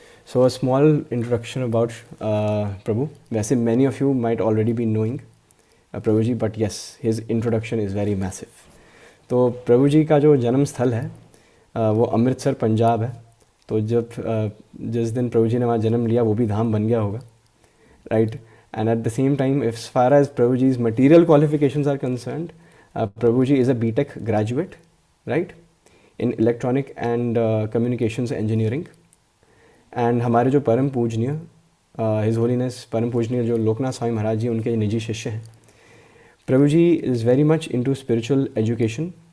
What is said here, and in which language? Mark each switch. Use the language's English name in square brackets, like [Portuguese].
[English] So a small introduction about Prabhu. वैसे many of you might already be knowing Prabhu ji, but yes, his introduction is very massive. [Hindi] तो प्रभु जी का जो जन्म स्थल है वो अमृतसर पंजाब है। तो जब जिस दिन प्रभु जी ने वहाँ जन्म लिया वो भी धाम बन गया होगा। [English] Right. And at the same time, as far as Prabhu ji's material qualifications are concerned, Prabhu ji is a BTech graduate, right, in electronic and communications engineering. [Hindi] And हमारे जो परम पूजनीय हिज होलीनेस परम पूजनीय जो लोकनाथ स्वामी महाराज जी उनके निजी शिष्य हैं, [English] Prabhu ji is very much into spiritual education.